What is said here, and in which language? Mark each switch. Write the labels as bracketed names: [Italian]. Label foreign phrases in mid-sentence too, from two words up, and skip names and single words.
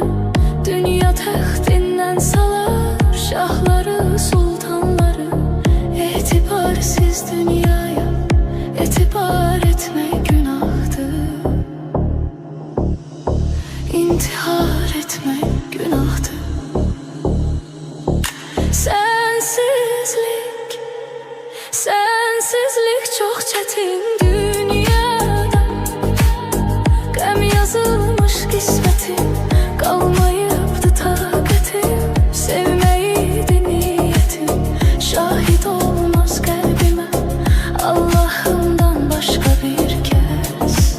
[Turkish] Dünya taxtinden salar şahları sultanları, etibarsiz dünyaya etibar etmek günahtır. İntihar etmek günahtır. Sensizlik çok çetin dünyada, [Azerbaijani] gəm yazılmış qismətim, qalmayıbdı taqətim. Sevməyiydi niyyətim, şahid olmaz qəlbimə Allahımdan başqa bir kəs.